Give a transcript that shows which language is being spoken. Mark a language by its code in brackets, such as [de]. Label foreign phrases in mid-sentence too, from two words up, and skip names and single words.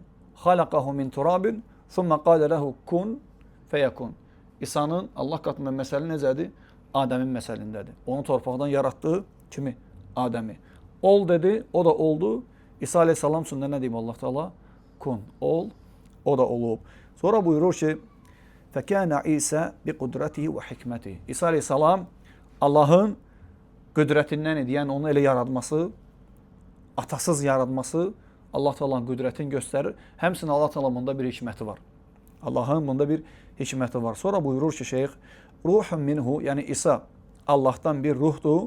[ar] خلقه من تراب ثم قال له كن فيكون. [az] İsa'nın Allah qatında məsələ necədir? Adəmin məsəlindədir. Onu torpaqdan yaratdığı kimi Adəmi. Ol dedi, o da oldu. İsa aleyhissalam üçün də nə deyim Allah Teala? Kun, ol, o da olub. Sonra buyurur ki, [ar] فَكَانَ İsa بِقُدْرَتِهِ وَحِكْمَتِهِ [az] İsa aleyhissalam Allahın qüdrətindən idi. Yəni onu elə yaratması, atasız yaratması Allah Teala'nın qüdrətini göstərir. Həmçinin Allah Teala bunda bir hikməti var. Allahın bunda bir hikməti var. Sonra buyurur ki, şeyx, [ar] روح منه, [az] yəni İsa Allahdan bir ruhdur.